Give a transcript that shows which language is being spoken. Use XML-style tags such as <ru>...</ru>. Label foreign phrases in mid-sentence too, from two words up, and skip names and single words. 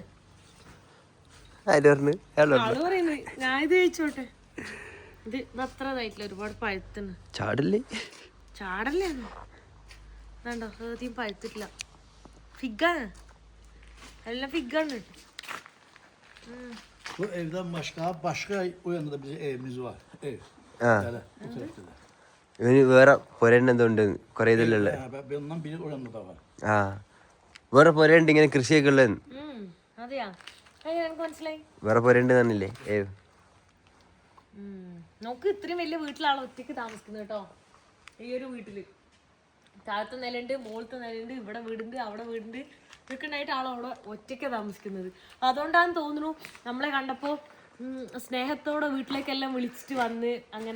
<ml>ആര് പറഞ്ഞു ആള് പറയുന്നത് ഞാൻ ഇത് കഴിച്ചോട്ടെ ഇത് അത്ര ഇതായിട്ടില്ല ഒരുപാട് പഴുത്തുണ്ട് ചാടല്ലേ ചാടല്ലേ വേണ്ടോ ആദ്യം പഴുത്തിട്ടില്ല ഫിഗാണ് എല്ലാം ഫിഗാണ്</ml> <tr>Bu evden başka o yanda da bizim evimiz var. Ev.</tr> <ml>ആ</ml> <tr>Böyle bu tarafta da.</tr> <ml>ഇവന് വേറെ പൊരണ്ട എന്തോ ഉണ്ട് കൊറേ ഇതിലുള്ള</ml> <tr>Ondan biri o yanda da var.</tr> <ml>ആ വേറെ പൊരണ്ട് ഇങ്ങനെ കൃഷിയൊക്കെ ഉള്ളത് അതെയാ എനിക്ക് മനസ്സിലായി വേറെ പൊരണ്ട് തന്നില്ലേ നമുക്ക് ഇത്രയും വലിയ വീട്ടിലാണ് ഒറ്റയ്ക്ക് താമസിക്കുന്നത് കേട്ടോ ഈ ഒരു വീട്ടില് താഴത്തെ നിലയുണ്ട് മുകളത്തെ നിലയുണ്ട് ഇവിടെ വീടുണ്ട് അവിടെ വീടുണ്ട് ഇതൊക്കെ ഉണ്ടായിട്ട് ആളവിടെ ഒറ്റയ്ക്ക് താമസിക്കുന്നത് അതുകൊണ്ടാന്ന് തോന്നുന്നു നമ്മളെ കണ്ടപ്പോൾ സ്നേഹത്തോടെ വീട്ടിലേക്കെല്ലാം വിളിച്ചിട്ട് വന്ന് അങ്ങനെ</ml>